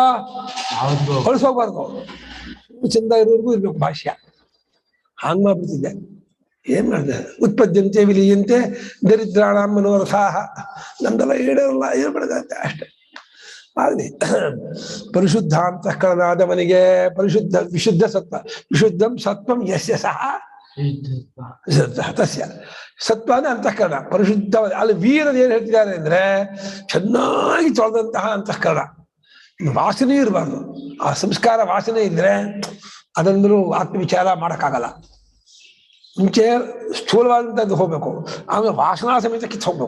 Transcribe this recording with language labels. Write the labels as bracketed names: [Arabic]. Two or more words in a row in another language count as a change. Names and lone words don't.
[Kannada] ಬಳಸೋಗ್ಬಾರ್ದು, ಚಂದ ಇರೋರ್ಗೂ ಇರ್ಬೇಕು ಭಾಷ್ಯ. ಹಾಂಗ್ ಮಾಡ್ಬಿಡ್ತಿದ್ದೆ. ಏನ್ ಮಾಡಿದೆ, [Sanskrit] ಉತ್ಪದ್ಯಂತೆ ವಿಲೀಯಂತೆ ದರಿದ್ರಾಣ ಮನೋರಥಾಹ, [Kannada] ನಮ್ದೆಲ್ಲ ಈಡೇರಲ್ಲ, ಏನ್ ಮಾಡಿದೆ ಅಷ್ಟೇ. ಆಗಲಿ ಪರಿಶುದ್ಧ ಅಂತಃಕರಣಾದವನಿಗೆ ವಿಶುದ್ಧ ಸತ್ವ, [Sanskrit] ವಿಶುದ್ಧಂ ಸತ್ವಂ ಯಸ್ಯ ಸಹ ತಸ್ಯ. [Kannada] ಸತ್ವ ಅಂದ್ರೆ ಅಂತಃಕರಣ ಪರಿಶುದ್ಧ. ಅಲ್ಲಿ ವೀರದ ಏನ್ ಹೇಳ್ತಿದ್ದಾರೆ ಅಂದ್ರೆ, ಚೆನ್ನಾಗಿ ತೊಳೆದಂತಹ ಅಂತಃಕರಣ, ವಾಸನೆ ಇರಬಾರ್ದು. ಆ ಸಂಸ್ಕಾರ ವಾಸನೆ ಇದ್ರೆ ಅದನ್ನು ಆತ್ಮವಿಚಾರ ಮಾಡಕ್ಕಾಗಲ್ಲ. ಮುಂಚೆ ಸ್ಥೂಲವಾದಂಥದ್ದು ಹೋಗ್ಬೇಕು, ಆಮೇಲೆ ವಾಸನಾ ಸಮೇತ ಕಿತ್ತು ಹೋಗ್ಬೇಕು.